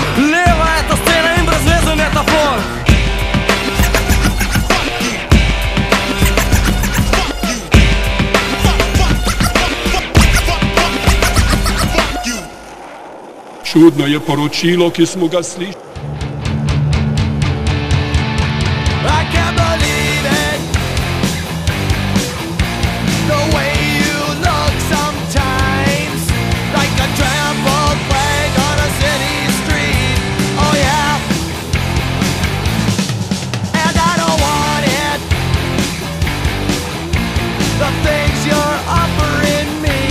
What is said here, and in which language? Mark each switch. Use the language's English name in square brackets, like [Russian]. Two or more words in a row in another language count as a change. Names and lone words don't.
[Slovenian] Leva je ta scena in brezvezen je ta folk. Čudno je poročilo, ki smo ga slišali. [English] I can't believe it, the way you look sometimes, like a trampled flag on a city street. Oh yeah, and I don't want it, the things you're offering me.